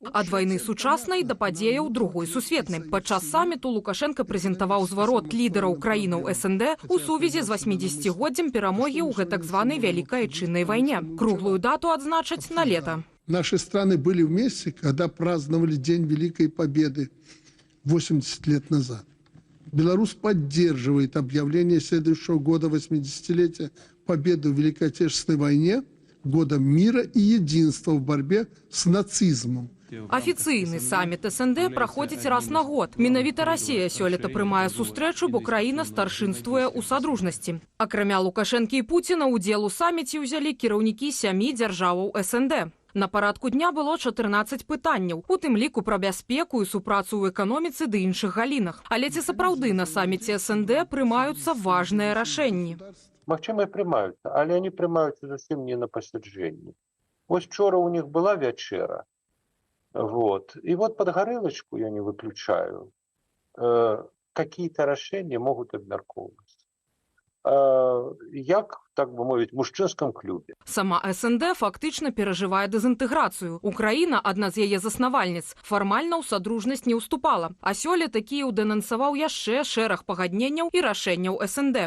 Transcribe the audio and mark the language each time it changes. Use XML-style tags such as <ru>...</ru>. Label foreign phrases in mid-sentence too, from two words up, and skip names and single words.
<be>Ад вайны сучаснай да падзеяў другой сусветнай. Падчас саміту Лукашенка прэзентаваў зварот лідараў краінаў СНД у сувязі з 80-годдзям перамогі ў гэтак званай Вялікай Айчыннай вайне. Круглую дату адзначаць на лета.</be> <ru>Наши страны были вместе, когда праздновали День Великой Победы 80 лет назад. Беларусь поддерживает объявление следующего года 80-летия Победы в Великой Отечественной войне годом мира и единства в борьбе с нацизмом.</ru> <be>Афіцыйны саміт СНД праходзіць раз на год. Менавіта Расія сёлета прымае сустрэчу, бо краіна старшынствуе ў садружнасці. Акрамя Лукашэнкі і Пуціна, удзел у саміце ўзялі кіраўнікі 7 дзяржаваў СНД. На парадку дня было 14 пытанняў, у тым ліку пра бяспеку і супрацу ў эканоміцы ды іншых галінах. Але ці сапраўды на саміце СНД прымаюцца важныя рашэнні? Магчыма, і прымаюцца, але они прымаюцца зусім не на пасяджэнні.</be> <ru>Вось вчора у них была вячэра. И вот под гарэлачку, я не выключаю, какие-то</ru> <be>рашэнні могуць абмяркоўвацца. Як, так бы мовіць, мужчынскім клубе. Сама СНД фактычна перажывае дэзінтэграцыю. Украіна, адна з яе заснавальніц, фармальна ў садружнасць не ўступала. А сёлета Кіеў дэнансаваў яшчэ шэраг пагадненняў і рашэнняў СНД.</be>